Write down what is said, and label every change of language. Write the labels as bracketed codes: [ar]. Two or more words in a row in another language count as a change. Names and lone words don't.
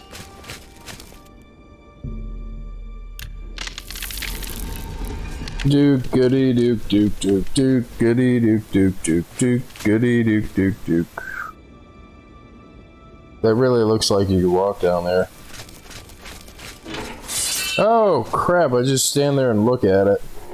[en] Duke, goody, duke, duke, duke, duke, goody, duke, duke, duke, duke, goody, duke, duke, duke. That really looks like you could walk down there. Oh, crap, I just stand there and look at it.